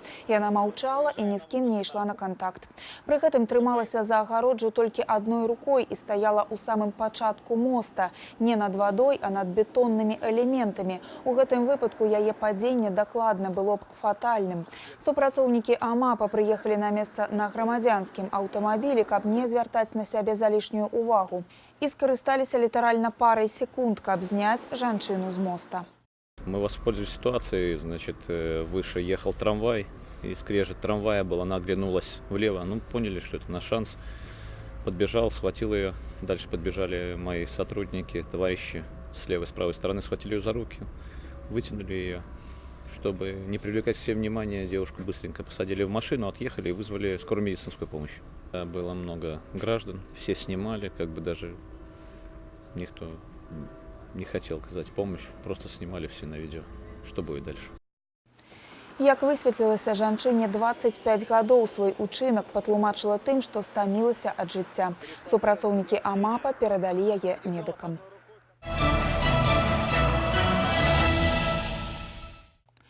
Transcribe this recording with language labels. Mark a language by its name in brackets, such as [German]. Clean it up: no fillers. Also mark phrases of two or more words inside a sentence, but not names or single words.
[Belarusian] Яна маўчала і ні з кім не ішла на кантакт. Пры гэтым трымалася за агароджу толькі адной рукой і стаяла ў самым пачатку моста, не над вадой, а над бетоннымі элементамі. У гэтым выпадку яе падзенне дакладна было б фатальным. Супрацоўнікі АМАПа прыехалі на месца на грамадзянскім аўтамабілі, каб не звяртаць на сябе залішнюю увагу. І скарысталіся літаральна парай секунд, каб зняць жанчыну з моста. [Russian] Мы воспользовались ситуацией, значит, выше ехал трамвай, и скрежет трамвая было, она оглянулась влево, поняли, что это наш шанс. Подбежал, схватил ее, дальше подбежали мои сотрудники, товарищи с левой, с правой стороны, схватили ее за руки, вытянули ее. Чтобы не привлекать все внимание, девушку быстренько посадили в машину, отъехали и вызвали скорую медицинскую помощь. Было много граждан, все снимали, даже никто не хотел оказать помощь, просто снимали все на видео. Что будет дальше? [Belarusian] Як высветлілася, жанчыне 25 гадоў, свой учынак патлумачыла тым, што стамілася ад жыцця. Супрацоўнікі АМАПа перадалі яе медыкам.